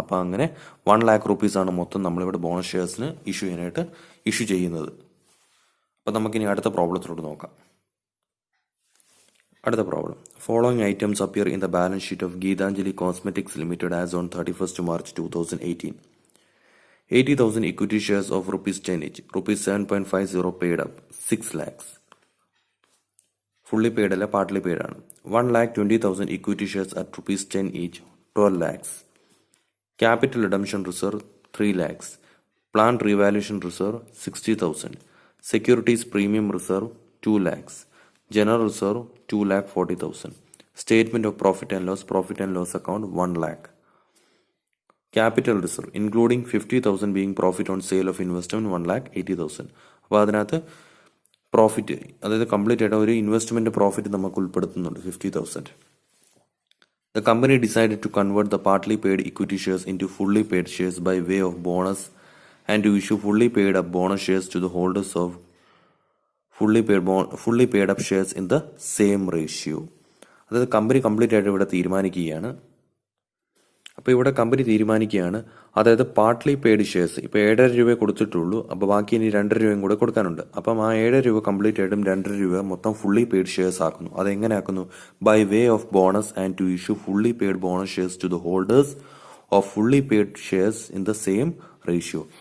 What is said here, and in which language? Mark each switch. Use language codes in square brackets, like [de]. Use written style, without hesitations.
[ml] അപ്പം അങ്ങനെ 1 lakh rupees ആണ് മൊത്തം നമ്മളിവിടെ ബോണസ് ഷെയർസിന് ഇഷ്യൂ ചെയ്യുന്നത്. അപ്പം നമുക്കിനി അടുത്ത പ്രോബ്ലത്തിലോട്ട് നോക്കാം. അടുത്ത problem: [en] Following items appear in the balance sheet of Gitanjali cosmetics limited as on 31st March 2018. 80,000 equity shares of ₹10 each, ₹7.50 paid up, 6 lakhs. [ml] Fully paid അല്ല, പാർട്ട്ലി പെയ്ഡ് ആണ്. [en] 1,20,000 equity shares at ₹10 each, 12 lakhs. Capital redemption reserve 3 lakhs. Plant revaluation reserve 60,000. Securities premium reserve 2 lakhs. General reserve 2,40,000. Statement of profit and loss account 1 lakh. Capital reserve including 50,000 being profit on sale of investment 1,80,000. [ml] അപ്പോൾ അതിനകത്ത് profit, അതായത് complete ആയിട്ട് ഒരു investment profit നമുക്ക് ഉൾപ്പെടുത്തുന്നുണ്ട് 50,000. [en] The company decided to convert the partly paid equity shares into fully paid shares by way of bonus and to issue fully paid up bonus shares to the holders of fully paid up shares in the same ratio. [ml] അതായത് company complete ആയിട്ട് ഇവിടെ തീരുമാനിക്കുകയാണ്. അപ്പോൾ ഇവിടെ company തീരുമാനിക്കുകയാണ്, അതായത് partly paid shares ഇപ്പോൾ 7.5 രൂപയെ കൊടുത്തിട്ടുള്ളൂ, അപ്പോൾ ബാക്കി ഇനി 2 രൂപയും കൂടെ കൊടുക്കാനുണ്ട്. അപ്പം ആ 7 രൂപ കംപ്ലീറ്റ് ആയിട്ടും 2 രൂപ മൊത്തം ഫുള്ളി പെയ്ഡ് ഷെയർസ് ആക്കുന്നു. അതെങ്ങനെ ആക്കുന്നു? [en] By way of bonus and to issue fully paid bonus shares to the holders of fully paid shares in the same ratio.